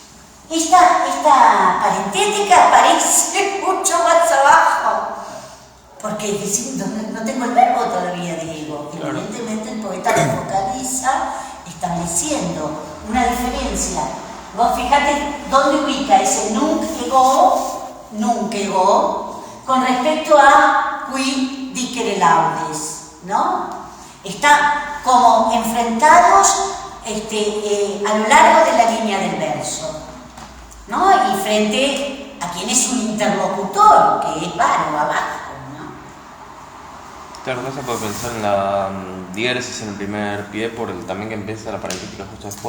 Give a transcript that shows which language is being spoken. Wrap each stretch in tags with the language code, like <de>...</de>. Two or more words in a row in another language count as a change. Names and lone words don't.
<es>Esta parentética aparece mucho más abajo, porque diciendo, no tengo el verbo todavía, Diego. Claro. Evidentemente el poeta lo focaliza estableciendo una diferencia. Vos fíjate dónde ubica ese</es> <la>nunc ego,</la> <es>con respecto a</es> <la>qui dicere laudes,</la> <es>¿no? Está como enfrentados a lo largo de la línea del verso, ¿no? Y frente a quien es un interlocutor, que es Varo abajo, ¿no? Claro, no se puede pensar en la diéresis en el primer pie por el también que empieza la parentética justo después.</es>